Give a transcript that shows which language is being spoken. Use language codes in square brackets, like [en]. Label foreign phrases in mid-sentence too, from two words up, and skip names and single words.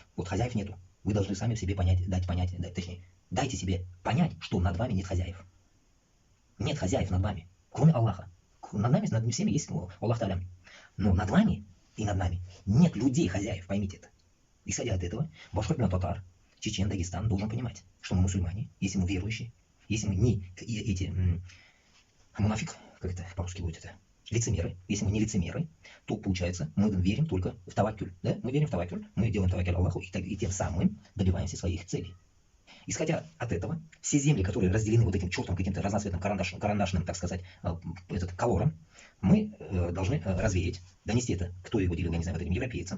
[ru] Вот хозяев нету. Вы должны сами себе точнее, дайте себе понять, что над вами нет хозяев. Нет хозяев над вами, кроме Аллаха. Над нами, над всеми есть Аллах Та'аля. Но над вами и над нами нет людей хозяев, поймите это. Исходя от этого, башкортмен, татар, чечен, Дагестан должен понимать, что мы мусульмане, если мы верующие, если мы не эти мунафик, как это по-русски будет это, лицемеры, если мы не лицемеры, то получается мы верим только в таваккуль. Да? Мы верим в таваккуль, мы делаем таваккуль Аллаху и тем самым добиваемся своих целей. Исходя от этого, все земли, которые разделены вот этим чертом, каким-то разноцветным карандашным, так сказать, колором, мы должны развеять, донести это, кто его делил, я не знаю, вот этим европейцам.